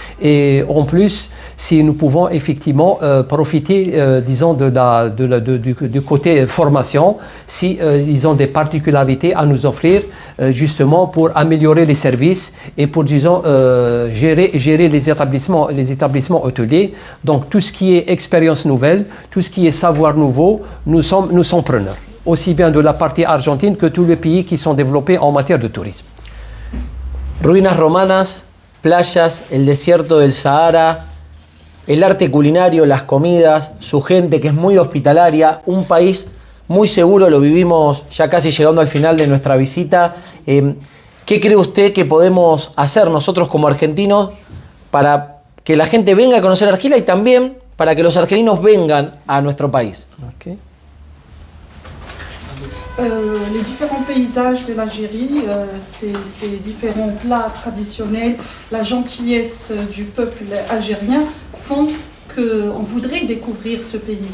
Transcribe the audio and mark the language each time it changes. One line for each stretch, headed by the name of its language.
French: Et en plus, si nous pouvons effectivement profiter, disons, du côté formation, si ils ont des particularités à nous offrir, justement pour améliorer les services et pour, disons, gérer les établissements hôteliers. Donc tout ce qui est expérience nouvelle, tout ce qui est savoir nouveau, nous sommes preneurs, aussi bien de la partie argentine que tous les pays qui sont développés en matière de tourisme.
Spanish: Ruinas romanas, playas, el desierto del Sahara, el arte culinario, las comidas, su gente que es muy hospitalaria, un país muy seguro, lo vivimos ya casi llegando al final de nuestra visita. ¿Qué cree usted que podemos hacer nosotros como argentinos para que la gente venga a conocer Argelia y también para que los argelinos vengan a nuestro país? Okay.
French: Les différents paysages de l'Algérie, ces différents plats traditionnels, la gentillesse du peuple algérien font qu'on voudrait découvrir ce pays.